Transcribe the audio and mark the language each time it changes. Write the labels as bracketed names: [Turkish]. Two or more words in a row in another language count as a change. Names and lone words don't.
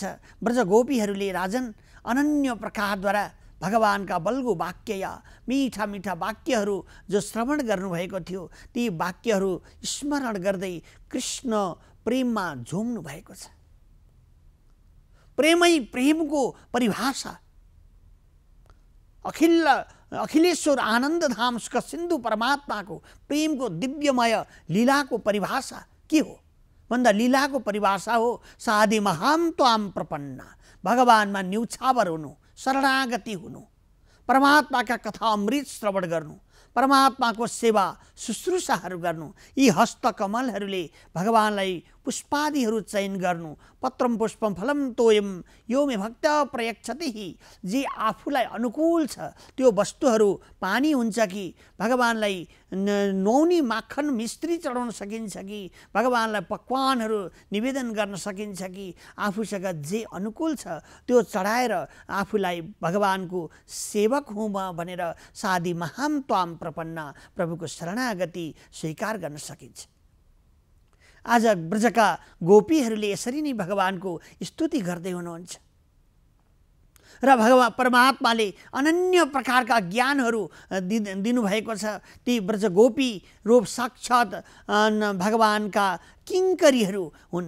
[Nepali] ब्रज गोपीहरूले राजन अनन्य प्रकारद्वारा भगवानका बल्गु वाक्य या मीठा मीठा वाक्यहरू जो श्रवण गर्नुभएको थियो ती वाक्यहरू स्मरण गर्दै कृष्ण प्रेममा झुम्नु भएको छ। प्रेमै प्रेमको परिभाषा अखिलेश्वर आनन्द धाम सुख सिन्धु परमात्माको प्रेमको दिव्यमय लीलाको परिभाषा के हो भन्दा लीलाको परिभाषा हो [Sanskrit] साधि महाम त्वाम प्रपन्ना। [Nepali] भगवानमा न्युछावर हुनु, शरणागति हुनु, परमात्माका कथा अमृत श्रवण गर्नु, परमात्माको सेवा शुश्रूषाहरू गर्नु। यी हस्तकमलहरूले भगवानलाई पुष्पादिहरू चयन गर्नु। [Sanskrit] पत्रम पुष्पम फलम तोयम यो मे भक्त प्रयच्छति। [Nepali] जे आफूलाई अनुकूल छ त्यो वस्तुहरू पानी हुन्छ कि भगवानलाई नुहाउने माखन मिस्त्री चढाउन सकिन्छ कि भगवानलाई पकवानहरू निवेदन गर्न सकिन्छ कि आफूसँग जे अनुकूल छ त्यो चढाएर आफूलाई भगवानको सेवक हुँ म भनेर [Sanskrit] साधि महाम त्वाम प्रपन्ना [Nepali] प्रभुको शरणागति स्वीकार गर्न सकिन्छ। आज ब्रजका गोपीहरूले यसरी नै भगवानको स्तुति गर्दै हुनुहुन्छ र भगवान परमात्माले अनन्य प्रकारका ज्ञानहरू दिनुभएको छ। ती ब्रज गोपी रूप साक्षात भगवानका किङ्करीहरू हुन्।